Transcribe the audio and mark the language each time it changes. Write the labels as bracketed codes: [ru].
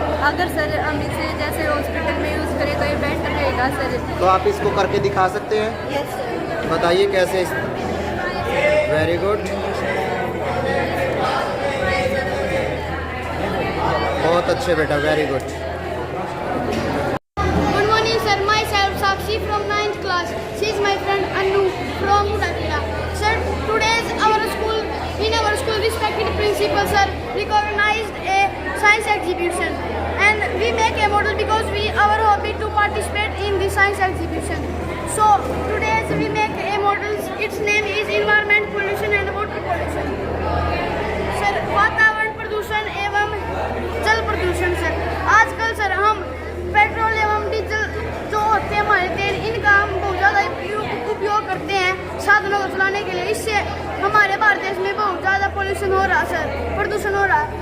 [hi] अगर सर हम इसे जैसे हॉस्पिटल में यूज़ करें तो ये बेटर रहेगा सर। तो आप इसको करके दिखा सकते हैं? [en] Yes sir. [hi] बताइए कैसे। [en] very good, [hi] बहुत अच्छे बेटा, [en] Very good. Good morning sir, myself Sakshi from 9th class. She is my friend Anu from Udakila. Sir, today's in our school respected principal sir recognized a science exhibition, and we make a model because our hobby to participate in the science exhibition. So today's we make a model. Its name is environment pollution and water pollution. [hi] Sir, वातावरण प्रदूषण एवं जल प्रदूषण sir. आजकल sir हम petrol एवं diesel जो होते हैं हमारे तेल, इनका हम बहुत ज़्यादा उपयोग करते हैं साधनों को चलाने के लिए। इससे हमारे भारत देश में बहुत ज़्यादा पोल्यूशन हो रहा है सर, प्रदूषण हो रहा है।